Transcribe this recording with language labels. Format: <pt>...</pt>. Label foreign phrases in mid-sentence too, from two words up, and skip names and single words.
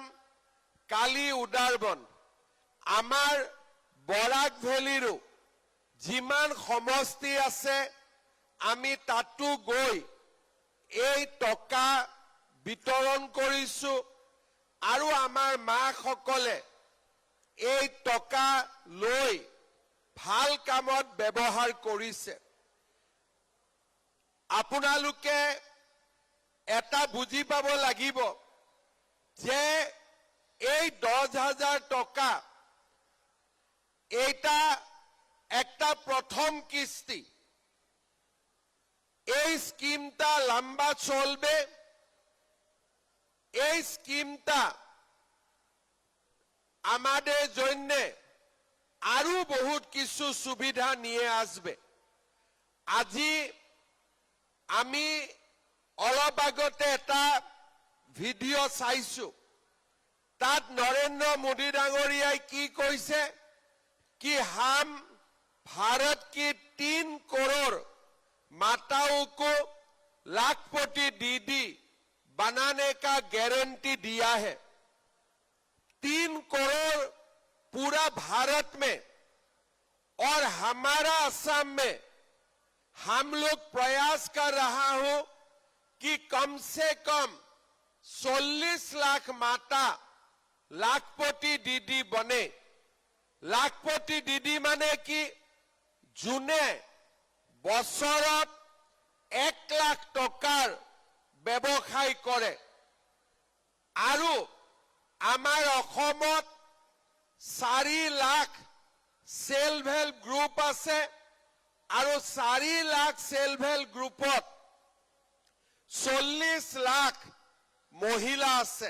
<as>কালি উদাৰবন, আমাৰ বৰাক ভেলীৰো যিমান সমষ্টি আছে আমি তাতো গৈ এই টকা বিতৰণ কৰিছোঁ আৰু আমাৰ মাসকলে এই টকা লৈ ভাল কামত ব্যৱহাৰ কৰিছে। আপোনালোকে এটা বুজি পাব লাগিব যে এই 10,000 টকা এটা একটা প্রথম কিস্তি।</as> <bn>এই স্কিমটা লম্বা চলবে। এই স্কিমটা আমাদের জন্য আরো বহুত কিছু সুবিধা নিয়ে আসবে।</bn> <as>আজি আমি অলপ আগতে এটা ভিডিও চাইছো, তাত নরেন্দ্র মোদী ডাঙৰীয়াই কি কৈছে</as> <hi>कि हम भारत की 3 करोड़ माताओं को लाखपति दीदी बनाने का गारंटी दिया है। 3 करोड़ पूरा भारत में और हमारा असम में हम लोग प्रयास कर रहा हूं कि कम से कम 40 लाख माता लाखपति दीदी बने।</hi> <as>লাখপতি দিদি মানে কি, জুনে বছৰত 1 লাখ টকাৰ ব্যৱসায় কৰে আৰু আমাৰ অসমত 4 লাখ</as> <en>self help group</en> <as>আছে আৰু 4 লাখ</as> <en>self help groupত</en> <as>40 লাখ মহিলা আছে।</as>